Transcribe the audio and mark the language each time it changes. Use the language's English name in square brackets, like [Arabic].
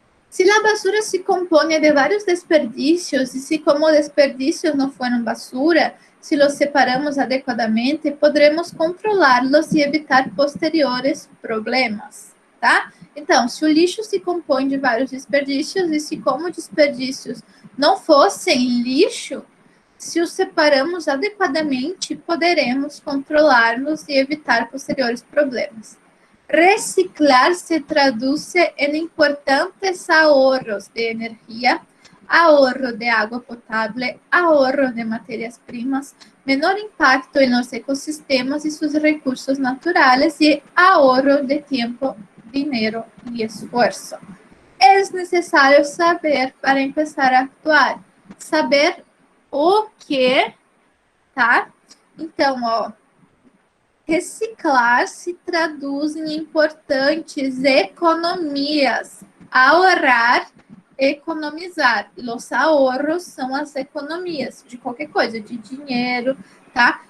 [Portuguese] Se a basura se compõe de vários desperdícios e se como desperdícios não foram basura, [Spanish] se los separamos [Portuguese] adequadamente, poderemos controlá-los e evitar posteriores problemas, tá? Então, se o lixo se compõe de vários desperdícios e se como desperdícios não fossem lixo, se os separamos adequadamente, poderemos controlar-los e evitar posteriores problemas. [Spanish] Reciclar se traduce en importantes ahorros de energía, ahorro de agua potable, ahorro de materias primas, menor impacto en los ecosistemas y sus recursos naturales y ahorro de tiempo, dinero y esfuerzo. Es necesario saber para empezar a actuar. [Portuguese] Saber o que, tá? Então, ó, reciclar se traduz em importantes economias. Ahorrar, economizar. Los ahorros são as economias de qualquer coisa, de dinheiro, tá?